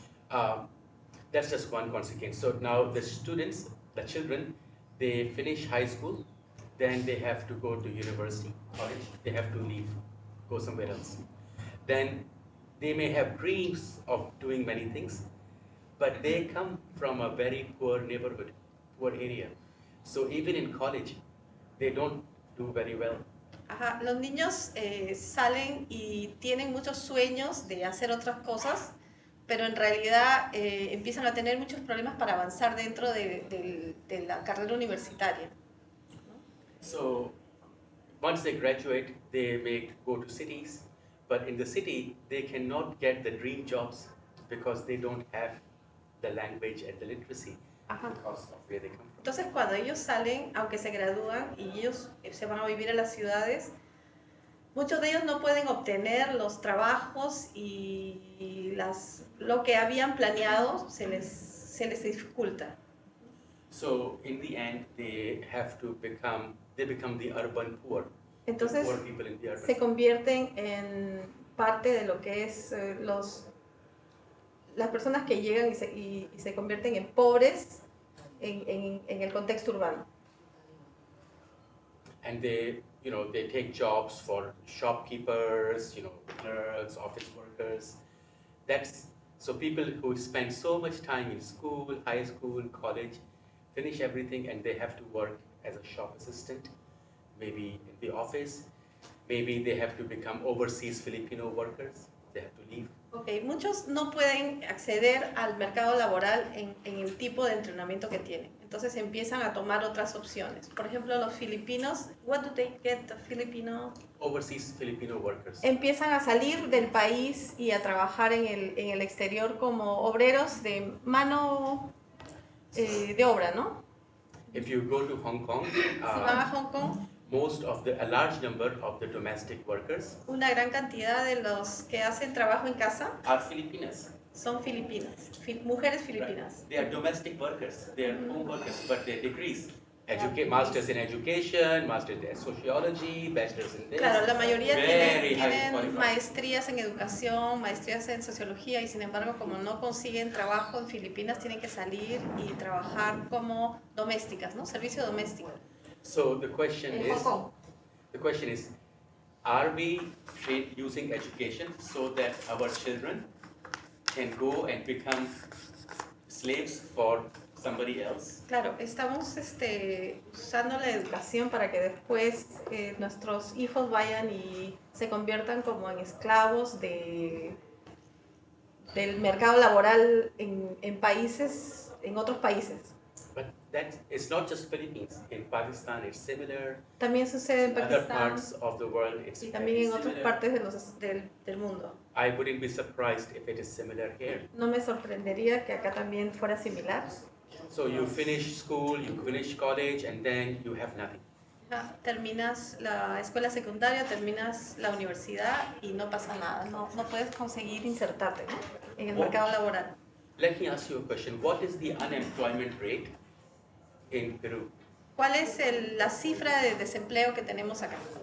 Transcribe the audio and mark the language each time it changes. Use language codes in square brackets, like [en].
[en] That's just one consequence. So now the students, the children, they finish high school, then they have to go to university, college, they have to leave, go somewhere else. Then they may have dreams of doing many things, but they come from a very poor neighborhood, poor area. So even in college, they don't do very well. [es] Ajá, los niños salen y tienen muchos sueños de hacer otras cosas, pero en realidad empiezan a tener muchos problemas para avanzar dentro de la carrera universitaria. [en] So once they graduate, they may go to cities, but in the city, they cannot get the dream jobs because they don't have the language and the literacy [es] Ajá. [en] because of where they come from. [es] Entonces, cuando ellos salen, aunque se gradúan y ellos se van a vivir a las ciudades, muchos de ellos no pueden obtener los trabajos y lo que habían planeado se les dificulta. [en] So in the end, they become the urban poor. [es] Entonces, [en] The poor people in the urban. [es] se convierten en parte de lo que es las personas que llegan y se convierten en pobres en el contexto urbano. [en] And they take jobs for shopkeepers, clerks, office workers. So people who spend so much time in school, high school, college, finish everything and they have to work as a shop assistant, maybe in the office, maybe they have to become overseas Filipino workers, they have to leave. [es] Okay, muchos no pueden acceder al mercado laboral en el tipo de entrenamiento que tienen. Entonces empiezan a tomar otras opciones. Por ejemplo, los filipinos, [en] what do they get, the Filipino? Overseas Filipino workers. [es] Empiezan a salir del país y a trabajar en el exterior como obreros de mano de obra, ¿no? [en] If you go to Hong Kong, [es] Si van a Hong Kong, [en] a large number of the domestic workers [es] una gran cantidad de los que hacen trabajo en casa [en] are Filipinas. [es] son filipinas, mujeres filipinas. [en] Right. They are domestic workers, they are home workers, but their degrees, masters in education, masters in sociology, bachelors in this. [es] Claro, la mayoría [en] very highly [es] tienen [en] qualified. [es] maestrías en educación, maestrías en sociología y sin embargo como no consiguen trabajo en Filipinas tienen que salir y trabajar como domésticas, ¿no? Servicio doméstico. [en] So the question [es] En Hong Kong. [en] is, are we using education so that our children can go and become slaves for somebody else? [es] Claro, estamos usando la educación para que después nuestros hijos vayan y se conviertan como en esclavos del mercado laboral en otros países. [en] But that is not just Philippines. In Pakistan, it's similar. [es] También sucede en [en] Other [es] Pakistán [en] parts of the world, it's [es] y también en otras [en] similar. [es] partes del mundo. [en] I wouldn't be surprised if it is similar here. [es] No me sorprendería que acá también fuera similar. [en] So you finish school, you finish college, and then you have nothing. [es] Terminas la escuela secundaria, terminas la universidad y no pasa nada, no puedes conseguir insertarte, ¿no? En el mercado laboral. [en] Let me ask you a question. What is the unemployment rate in Peru? [es] ¿Cuál es la cifra de desempleo que tenemos acá?